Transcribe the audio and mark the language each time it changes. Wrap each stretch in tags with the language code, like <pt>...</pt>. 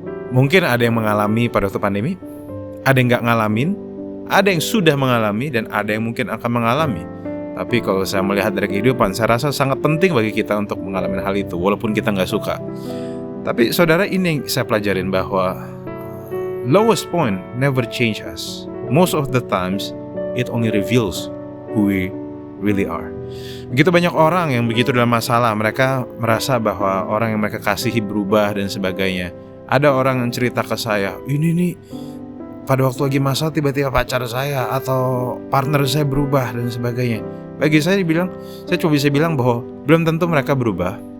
<id>Mungkin ada yang mengalami pada waktu pandemi, ada yang nggak ngalamin, ada yang sudah mengalami, dan ada yang mungkin akan mengalami. Tapi kalau saya melihat dari kehidupan, saya rasa sangat penting bagi kita untuk mengalami hal itu, walaupun kita nggak suka. Tapi saudara, ini yang saya pelajarin bahwa</id> <en>lowest point never change us. Most of the times, it only reveals who we really are.</en> <id>Begitu banyak orang yang begitu dalam masalah, mereka merasa bahwa orang yang mereka kasihi berubah dan sebagainya. Ada orang yang cerita ke saya, ini nih, pada waktu lagi masalah tiba-tiba pacar saya atau partner saya berubah dan sebagainya. Bagi saya cuma bisa bilang bahwa belum tentu mereka berubah.</id>